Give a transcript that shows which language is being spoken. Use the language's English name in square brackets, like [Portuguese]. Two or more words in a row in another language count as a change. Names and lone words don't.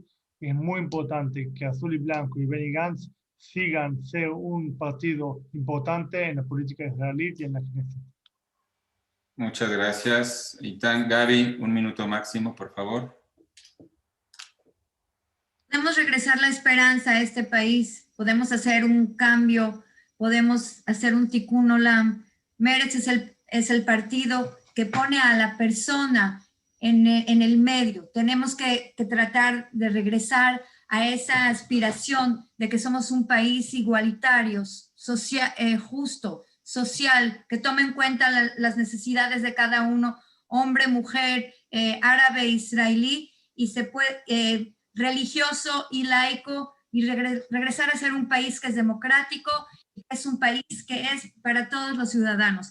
[Spanish] Es muy importante que Azul y Blanco y Benny Gantz sigan ser un partido importante en la política israelí y en la Knesset. Muchas gracias. Eitan, Gaby, un minuto máximo, por favor. Podemos regresar la esperanza a este país, podemos hacer un cambio, podemos hacer un [Hebrew] tikkun olam. [Spanish] Meretz es el partido que pone a la persona en el medio. Tenemos que tratar de regresar a esa aspiración de que somos un país igualitario, justo, social, que tome en cuenta las necesidades de cada uno, hombre, mujer, árabe, israelí, y se puede, religioso y laico, y regresar a ser un país que es democrático, y que es un país que es para todos los ciudadanos.